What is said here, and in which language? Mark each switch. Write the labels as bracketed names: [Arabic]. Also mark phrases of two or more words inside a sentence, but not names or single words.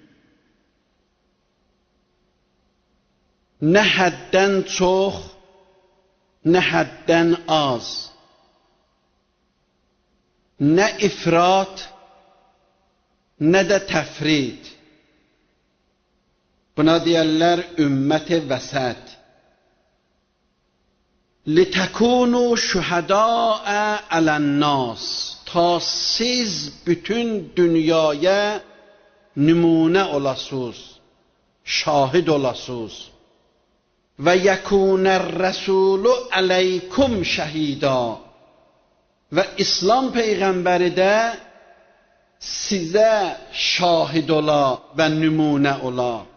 [Azerbaijani] nə həddən çox, nə həddən az, nə ifrat, nə də təfrid. Buna deyərlər ümmət-i vəsət. [Arabic] لِتَكُونُوا شُهَدَاءَ عَلَى النَّاسِ [Azerbaijani] تا siz bütün dünyaya nümunə olasınız, şahid olasınız. [Arabic] ويكون الرسول عليكم شهيدا. [Azerbaijani] Və İslam Peyğəmbəri də sizə şahid ola və nümunə ola.